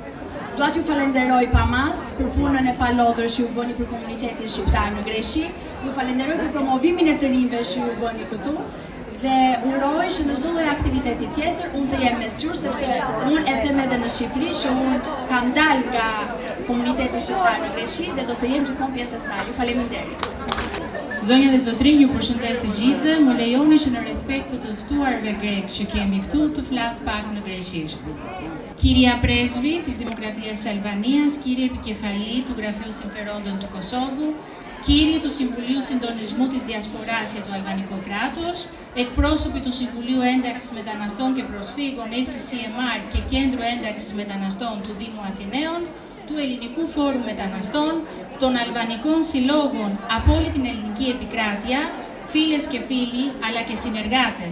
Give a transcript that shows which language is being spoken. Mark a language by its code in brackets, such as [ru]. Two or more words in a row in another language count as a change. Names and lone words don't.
[sq] Dua t'ju falenderoj pa mas për punën e palodhur që ju bëni për komunitetin shqiptar në Greqi, ju falenderoj për promovimin e të rinjve që ju bëni këtu dhe uroj që në çdo lloj aktiviteti tjetër unë të jem mes jush sepse unë e them edhe në Shqipëri që unë kam dalë nga komuniteti shqiptar në Greqi dhe do të jem gjithmonë pjesë e saj. Ju faleminderit. Zonja dhe zotrinj, ju përshëndes të gjithëve, më lejoni që në respekt të të ftuarve grek që kemi këtu të flas pak në greqisht. [el] Κυρία Πρέσβη της Δημοκρατίας της Αλβανίας, κύριε επικεφαλή του Γραφείου Συμφερόντων του Κωσόβου, κύριοι του Συμβουλίου Συντονισμού της Διασποράς για το Αλβανικό κράτος, εκπρόσωποι του Συμβουλίου Ένταξης Μεταναστών και Προσφύγων ACCMR και Κέντρου Ένταξης Μεταναστών του Δήμου Αθηναίων, του Ελληνικού Φόρουμ Μεταναστών, των Αλβανικών Συλλόγων από όλη την ελληνική επικράτεια, φίλες και φίλοι αλλά και συνεργάτες.